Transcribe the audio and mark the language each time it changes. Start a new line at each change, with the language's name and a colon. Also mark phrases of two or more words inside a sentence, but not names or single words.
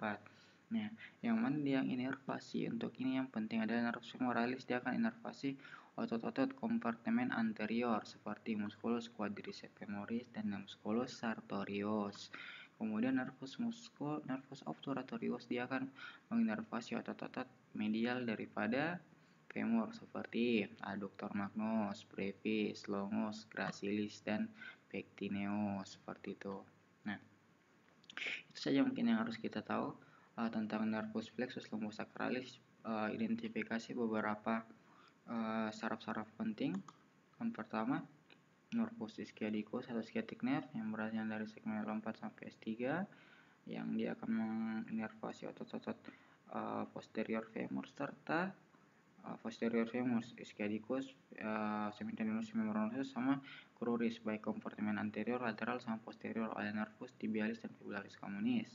Indonesian: Nah, yang mana yang inervasi untuk ini yang penting adalah nervus femoralis, dia akan inervasi otot-otot kompartemen anterior seperti musculus quadriceps femoris dan musculus sartorius. Kemudian nervus obturatorius dia akan menginervasi otot-otot medial daripada femur seperti adductor magnus, brevis, longus, gracilis dan pectineus seperti itu. Nah, itu saja mungkin yang harus kita tahu tentang nervus plexus lumbosacralis. Identifikasi beberapa saraf-saraf penting. Yang pertama, nervus ischiadicus atau
English: sciatic nerve
Indonesian: yang berasal dari segmen L4 sampai S3 yang dia akan menginervasi otot-otot posterior femur serta posterior femur ischiadicus, semitendinous membranosus sama cruris baik kompartemen anterior, lateral sama posterior oleh nervus tibialis dan fibularis communis.